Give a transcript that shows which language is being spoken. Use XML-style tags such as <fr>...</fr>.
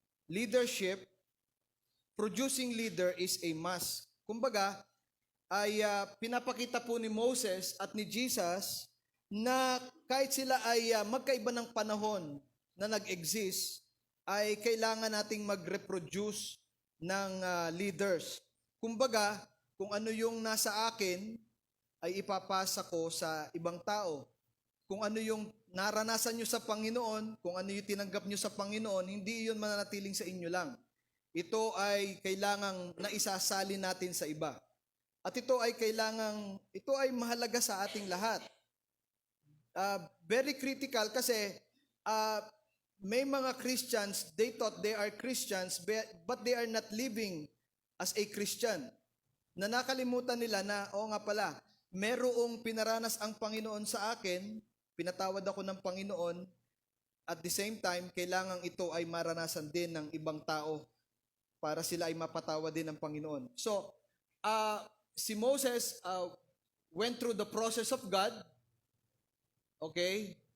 <en>Leadership, producing leader is a must.</en> <tl>Kumbaga, ay pinapakita po ni Moses at ni Jesus na kahit sila ay magkaiba ng panahon na nag-exist, ay kailangan nating mag-reproduce ng leaders. Kumbaga, kung ano yung nasa akin, ay ipapasa ko sa ibang tao. Kung ano yung naranasan nyo sa Panginoon, kung ano yung tinanggap nyo sa Panginoon, hindi yun mananatiling sa inyo lang. Ito ay kailangang naisasali natin sa iba. At ito ay mahalaga sa ating lahat.</tl> <en>Very critical</en> <tl>kasi may mga</tl> <en>Christians, they thought they are Christians, but they are not living as a Christian.</en> <tl>Na nakalimutan nila na, nga pala, merong pinaranas ang Panginoon sa akin, pinatawad ako ng Panginoon,</tl> <en>at the same time,</en> <tl>kailangan ito ay maranasan din ng ibang tao para sila ay mapatawad din ng Panginoon.</tl> <en>So, si Moses went through the process of God, okay?</en>